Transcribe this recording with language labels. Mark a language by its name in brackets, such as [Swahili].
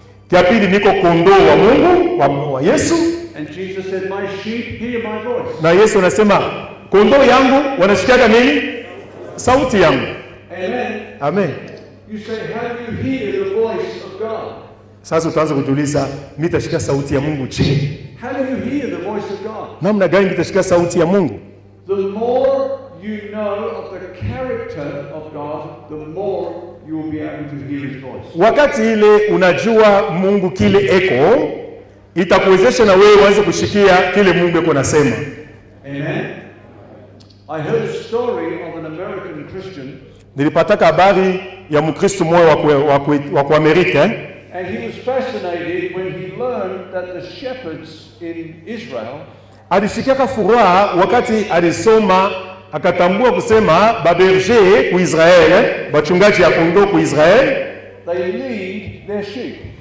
[Swahili] Kia pili niko kondoo wa Mungu, wa Yesu. [English] And Jesus said, my sheep hear my voice. [Swahili] Na Yesu anasema kondoo yangu wanasikia nini? Sauti yangu. Amen. Amen. [English] You say, how do you hear the voice of God? [Swahili] Sasa utaanza kujiuliza, mimi nitashika sauti ya Mungu je? [English] How do you hear the voice of God? [Swahili] Namna gani nitashika sauti ya Mungu? [English] The more you know of the character of God, the more you will be able to hear his voice. [Swahili] Wakati ile unajua Mungu kile eko, itakuwezesha na wewe uanze kushikia kile Mungu eko nasema. Amen. [English] I heard a story of an American Christian. [Swahili] Nilipata habari ya Mkristo mmoja wa Amerika. [English] And he was fascinated when he learned that the shepherds in Israel [Swahili] Alishikia furaha wakati alisoma akatambua kusema baberger ku Israel, bachungaji ya kondoo ku Israel, [English] they lead their sheep.